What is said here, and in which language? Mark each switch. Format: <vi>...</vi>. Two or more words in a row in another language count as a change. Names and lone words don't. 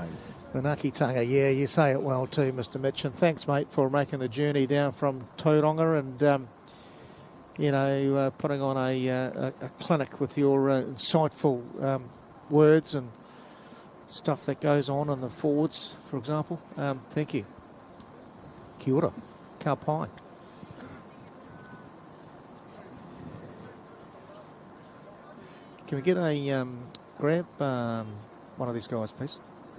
<mi>Manaki Tanga,</mi> <en>yeah, you say it well too, Mr. Mitch. And thanks, mate, for making the journey down from Tauranga and, putting on a clinic with your insightful words and stuff that goes on in the forwards, for example. Thank you.</en> <mi>Kia ora. Ka pai.</mi> <en>Can we get a grab one of these guys, please?</en>